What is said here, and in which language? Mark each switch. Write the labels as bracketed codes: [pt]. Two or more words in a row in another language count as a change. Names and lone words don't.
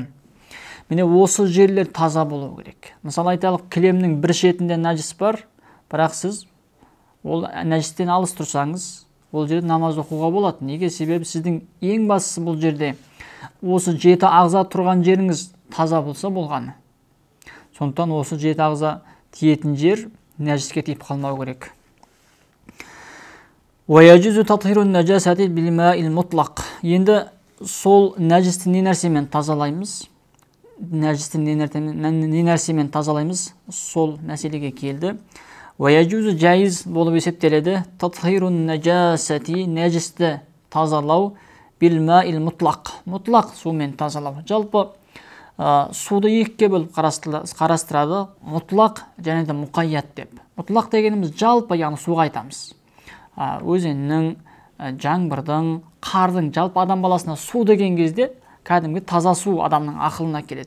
[kk] Міне осы жерлер таза болуы керек. Мысалы айталық, кілемнің бір шетінде нәжіс бар, бірақ сіз ол нәжістен алыс тұрсаңыз, бұл жерде намаз оқуға болады. Неге? Себебі сіздің ең бастысы бұл жерде осы 7 ағза тұрған жеріңіз таза болса болғаны. Сондықтан осы 7 ағза тиетін жер нәжіске тиіп қалмау керек. [ar] وَيَجُزُ تَطْهِرُ النَّجَاسَةِ بِالْمَاءِ الْمُطْلَقِ. [kk] Енді сол нәжісті не нәрсемен тазалаймыз? Нәжісті не нәрсемен тазалаймыз? Сол мәселеге келді. وَيَجُزُ жайыз болып есептеледі. [ar] تَطْهِرُ النَّجَاسَةِ, [kk] нәжісті тазалау, [ar] بِالْمَاءِ الْمُطْلَقِ, [kk] мұтлақ сумен тазалау. Жалпы суды екіге бөліп қарастырады, мұтлақ және де мұқайят деп. Мұтлақ дегеніміз жалпы, яғни суға айтамыз. Өзеннің, жаңбырдың, қардың, жалпы адам баласына су деген кезде кәдімгі таза су адамның ақылына келеді.